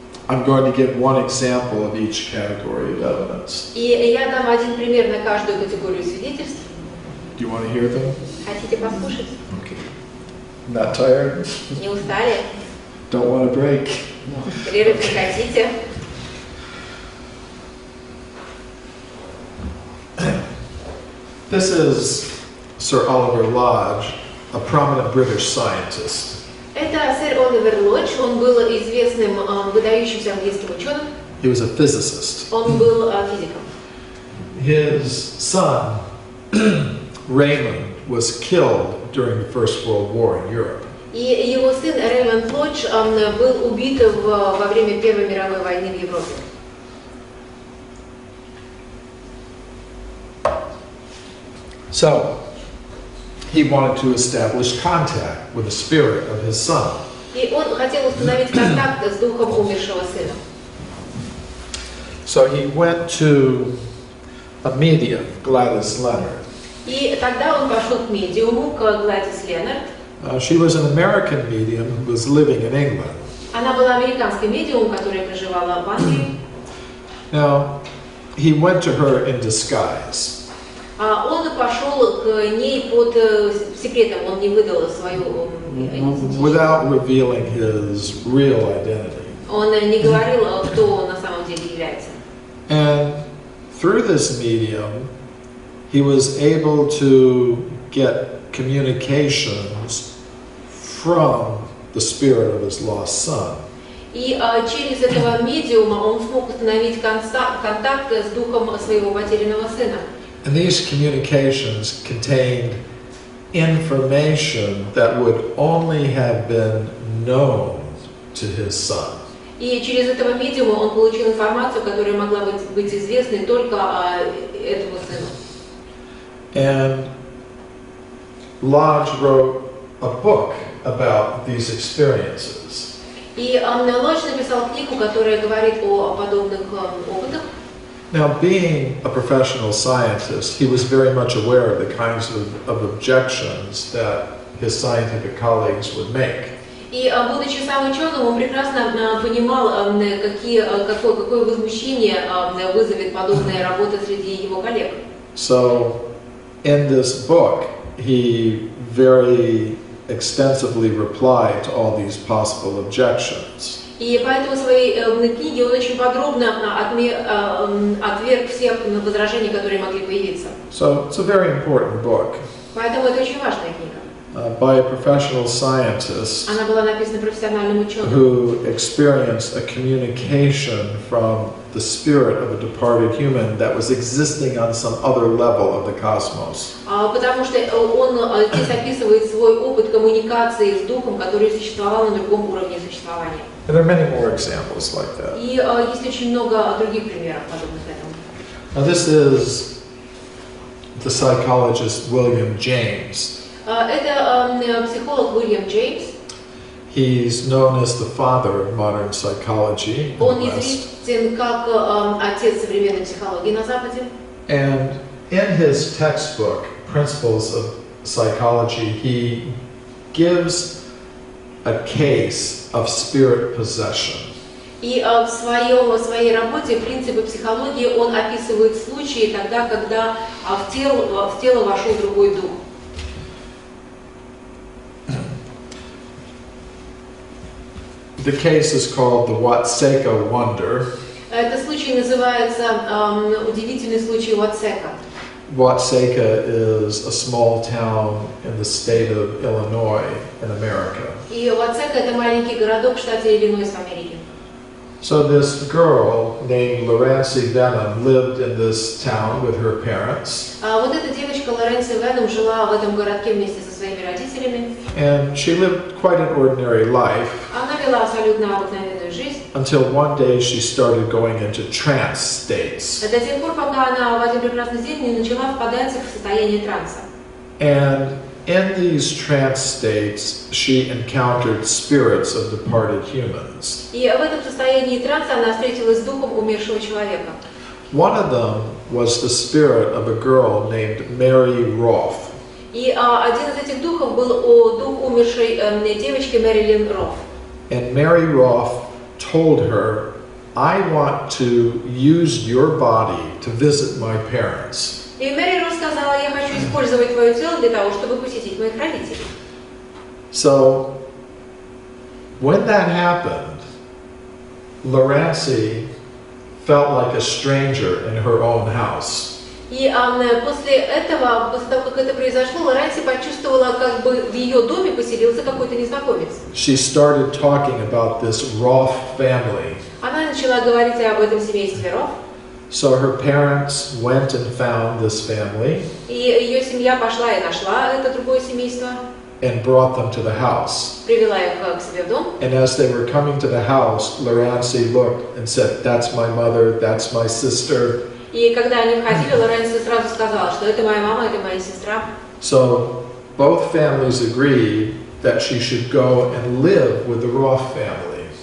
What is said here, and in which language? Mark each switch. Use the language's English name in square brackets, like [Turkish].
[English] I'm going to give one example of each category of evidence. [Russian] И я дам один пример на каждую категорию свидетельств. [English] Do you want to hear them? [Russian] Хотите послушать? [English] Okay. Not tired? [Russian] Не устали? [English] Don't want a break? [Russian] Перерыв не хотите? [English] This is Sir Oliver Lodge, a prominent British scientist. [Russian] Это сэр Оливер Лодж, он был известным, выдающимся английским ученым. [English] He was a physicist. [Russian] Он был физиком. [English] His son, Raymond, was killed during the First World War in Europe. [Russian] И его сын Реймонд Лодж был убит во время Первой мировой войны в Европе. [English] So, he wanted to establish contact with the spirit of his son. [Russian] И он хотел установить контакт с духом умершего сына. [English] So he went to a medium, Gladys Leonard. [Russian] И тогда он пошел к медиуму, к Гладис Ленард. [English] She was an American medium who was living in England. [Russian] Она была американской медиумом, которая проживала в Англии. [English] Now, he went to her in disguise. [Russian] Он пошел к ней под секретом, он не выдал свою идентичность. [English] Without revealing his real identity. [Russian] Он не говорил, кто он на самом деле является. [English] And through this medium, he was able to get communications from the spirit of his lost son. [Russian] И через этого медиума он смог установить контакт с духом своего потерянного сына. [English] And these communications contained information that would only have been known to his son. [Russian] И через этого медиума он получил информацию, которая могла быть известной только этому сыну. [English] And Lodge wrote a book about these experiences. [Russian] И Лодж написал книгу, которая говорит о подобных опытах. [English] Now, being a professional scientist, he was very much aware of the kinds of objections that his scientific colleagues would make. [Russian] И, будучи сам ученым, он прекрасно понимал, какое возмущение вызовет подобная работа среди его коллег. [English] So, in this book, he very extensively replied to all these possible objections. [Russian] И поэтому в своей книге он очень подробно отверг всех возражений, которые могли появиться. [English] So, it's a very important book. [Russian] Поэтому это очень важная книга. [English] By a professional scientist [Russian] Она была написана профессиональным ученым, [English] who experienced a communication from the spirit of a departed human that was existing on some other level of the cosmos. [Russian] потому что он здесь описывает свой опыт коммуникации с духом, который существовал на другом уровне существования. [English] And there are many more examples like that. [Russian] И есть очень много других примеров, подобных этому. [English] Now, this is the psychologist William James. [Russian] Это психолог Уильям Джеймс. [English] He's known as the father of modern psychology in the [Russian] Он [English] West. [Russian] известен как отец современной психологии на Западе. [English] And in his textbook, Principles of Psychology, he gives a case of spirit possession. [Russian] И в своей работе «Принципы психологии» он описывает случаи тогда, когда в тело вошел другой дух. [English] The case is called the Watseka Wonder. [Russian] Этот случай называется удивительный случай Уотсека. [English] Watseka is a small town in the state of Illinois in America. [Russian] И Уотсека — это маленький городок в штате Иллинойс в Америке. [English] So this girl named Lorenzi Venom lived in this town with her parents. [Russian] Вот эта девочка Лоренци Веном жила в этом городке вместе со своими родителями. [English] And she lived quite an ordinary life [Russian] Она вела абсолютно обыкновенную жизнь. [English] until one day she started going into trance states. [Russian] До тех пор, пока она в один прекрасный день не начала впадать в состояние транса. [English] And in these trance states, she encountered spirits of departed humans. [Russian] И в этом состоянии транса она встретилась с духом умершего человека. [English] One of them was the spirit of a girl named Mary Roth. [Russian] И один из этих духов был дух умершей девочки Мэрилин Рофф. [English] And Mary Roth told her, I want to use your body to visit my parents. [Russian] И Мэри Рофф сказала: я хочу использовать твое тело для того, чтобы посетить моих родителей. [English] So, when that happened, Lorenzi felt like a stranger in her own house. [Russian] И после этого, после того, как это произошло, Лоренци почувствовала, как бы в ее доме поселился какой-то незнакомец. [English] She started talking about this Roth family. [Russian] Она начала говорить об этом семействе Рофф. [English] So her parents went and found this family [Russian] И ее семья пошла и нашла это другое семейство, [English] and brought them to the house. [Russian] привела их к себе в дом. [English] And as they were coming to the house, Lorenzi looked and said, that's my mother, that's my sister. [Russian] И когда они входили, Лоренци сразу сказала, что это моя мама, это моя сестра. [English] So both families agreed that she should go and live with the Roth family.